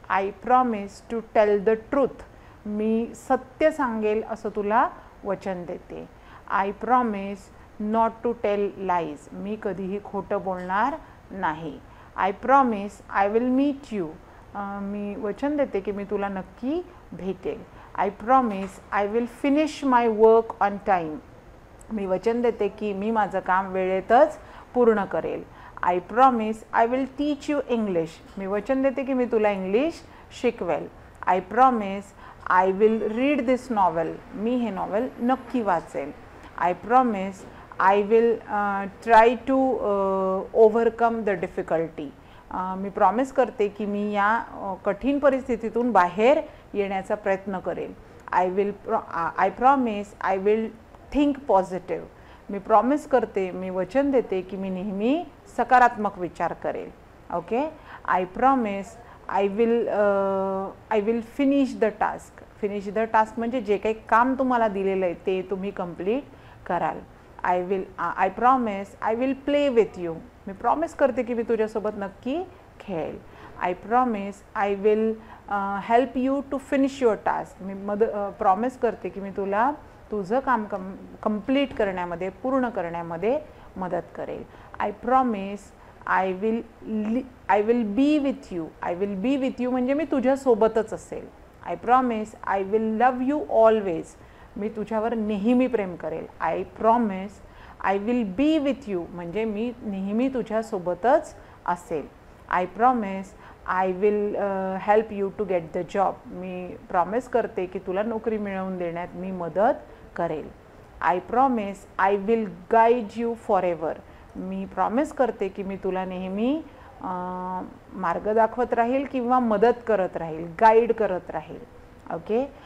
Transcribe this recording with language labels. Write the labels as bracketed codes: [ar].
[en] I promise to tell the truth. [mr] मी सत्य सांगेल असं तुला वचन देते. [en] I promise not to tell lies. [mr] मी कधीही खोटं बोलणार नाही. [en] I promise I will meet you. [mr] मी वचन देते की मी तुला नक्की भेटेल. [en] I promise I will finish my work on time. [mr] मी वचन देते की मी माझं काम वेळेतच पूर्ण करेल. [en] I promise I will teach you English. [mr] मी वचन देते की मी तुला इंग्लिश शिकवेल. [en] I promise I will read this novel. [mr] मी हे नॉवेल नक्की वाचेल. [en] I promise I will try to overcome the difficulty. [mr] मी promise करते की मी या कठीण परिस्थितीतून बाहेर येण्याचा प्रयत्न करेल. [en] I promise I will think positive. [mr] मी promise करते, मी वचन देते की मी नेहमी सकारात्मक विचार करेल. [en] Okay. I promise I will finish the task. Finish the task [mr] म्हणजे जे काही काम तुम्हाला दिलेलं आहे ते तुम्ही कंप्लीट कराल. [en] I promise I will play with you. [mr] मी promise करते की मी तुझ्यासोबत नक्की खेळेल. [en] I promise I will help you to finish your task. [mr] मी promise करते की मी तुला तुझं काम कंप्लीट करण्यामध्ये, पूर्ण करण्यामध्ये मदत करेल. [en] I promise I will be with you. I will be with you [mr] म्हणजे मी तुझ्यासोबतच असेल. [en] I promise I will love you always. [mr] मी तुझ्यावर नेहमी प्रेम करेल. [en] I promise I will be with you [mr] म्हणजे मी नेहमी तुझ्यासोबतच असेल. [en] I promise I will help you to get the job. [mr] मी promise करते की तुला नोकरी मिळवून देण्यात मी मदत करेल. [en] I promise I will guide you for ever. [mr] मी promise करते की मी तुला नेहमी मार्ग दाखवत राहील किंवा मदत करत राहील, गाईड करत राहील. ओके.